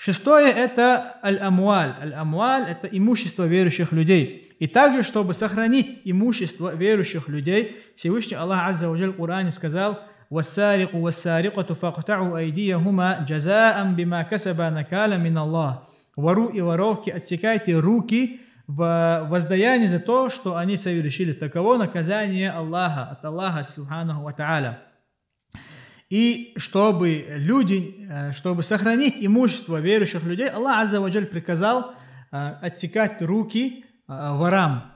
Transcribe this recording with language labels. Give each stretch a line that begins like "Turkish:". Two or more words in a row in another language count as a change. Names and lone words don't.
Russian: Шестое – это аль-амваль. Аль-амваль – это имущество верующих людей. И также, чтобы сохранить имущество верующих людей, Всевышний Аллах
Arabic: عز وجل
Russian: в Коране сказал:
Arabic: «والسارق والسارقة فاقطعوا أيديهما جزاء بما كسبا نكالا من الله».
Russian: Вору и воровки, отсекайте руки в воздаянии за то, что они совершили. Таково наказание Аллаха, от Аллаха
Arabic: سبحانه وتعالى.
Russian: И чтобы сохранить имущество верующих людей, Аллах
Arabic: عز وجل
Russian: приказал отсекать руки ворам.